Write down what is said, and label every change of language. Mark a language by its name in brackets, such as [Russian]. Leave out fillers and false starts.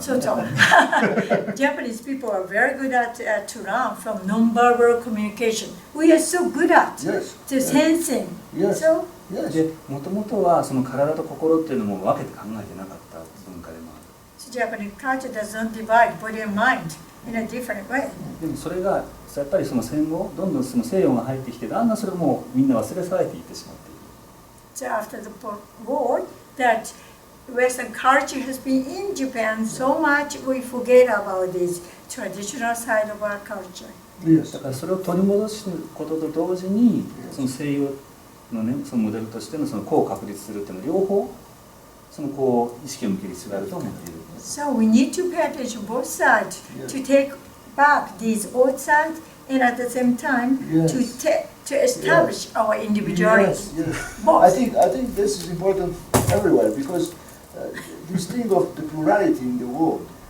[English] So Japanese people are very good at to learn from non-verbal communication. We are so good at to sensing. So [Japanese] で、もともとはその体と心っていうのも分けて考えてなかった文化でもある。 [English] So Japanese culture does not divide body and mind in a different way. [Japanese] でもそれがやっぱりその戦後どんどんその西洋が入ってきて、だんだんそれもみんな忘れ去られていってしまっている。 [English] So after the war, that Western culture has been in Japan so much, we forget about this traditional side of our culture. [Japanese] だからそれを取り戻すことと同時に、その西洋のね、そのモデルとしてのその個を確立するっていうの両方そのこう意識を向ける必要があると思っている。 [English] So we need to pay attention both sides to take back these old sides and at the same time to establish our individuality. I think this is important everywhere because this thing of the plurality in the world.